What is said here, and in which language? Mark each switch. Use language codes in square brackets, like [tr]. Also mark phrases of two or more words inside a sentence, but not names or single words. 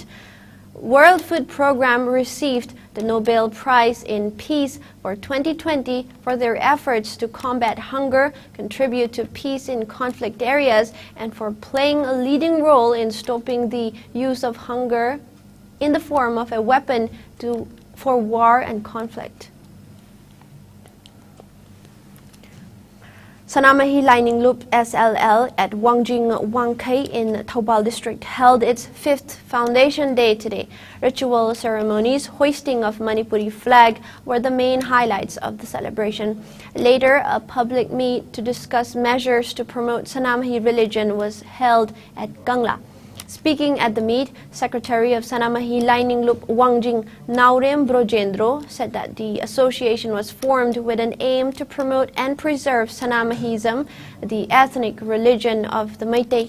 [en] World Food Programme received the Nobel Prize in Peace for 2020 for their efforts to combat hunger, contribute to peace in conflict areas, and for playing a leading role in stopping the use of hunger in the form of a weapon for war and conflict. Sanamahi Lining Loop SLL at Wangjing Wangkai in Thoubal district held its 5th Foundation Day today. Ritual ceremonies, hoisting of Manipuri flag were the main highlights of the celebration. Later, a public meet to discuss measures to promote Sanamahi religion was held at Gangla. Speaking at the meet, Secretary of Sanamahi Lining Loop Wangjing Naurem Brojendro said that the association was formed with an aim to promote and preserve Sanamahism, the ethnic religion of the Meitei.